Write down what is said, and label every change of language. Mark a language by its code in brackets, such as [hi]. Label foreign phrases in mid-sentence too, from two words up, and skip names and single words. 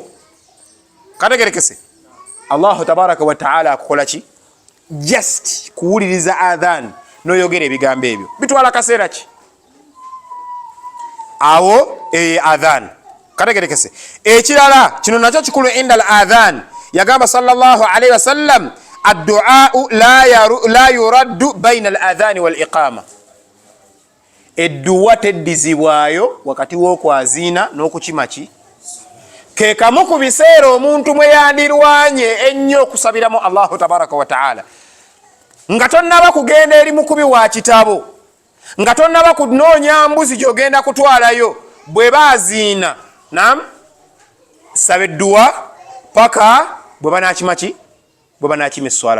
[lg] Kategerekese [ar] الله تبارك وتعالى [lg] akukola ki? Just kuwuliriza adhan noyogera ebigambo ebyo bitwala kaseera ki? Awo adhan. Kategerekese ekirala kino nakyo kikulu [ar] عند الأذان, yagamba صلى الله عليه وسلم الدعاء لا يرد بين الأذان والإقامة, [lg] edduwa teddizibwayo wakati w'okwaziina n'okukimaki. Ke kamu ku biseera omuntu mwe yandirwanye ennyo okusabiramu [ar] الله تبارك وتعالى, [lg] nga tonnaba kugenda eri mukubi wa kitabo, nga tonnaba kunoonya mbuzi gy'ogenda kutwalayo, bwe baaziina naam saba edduwa paka bwe banakimaki, bwe banakima esswala.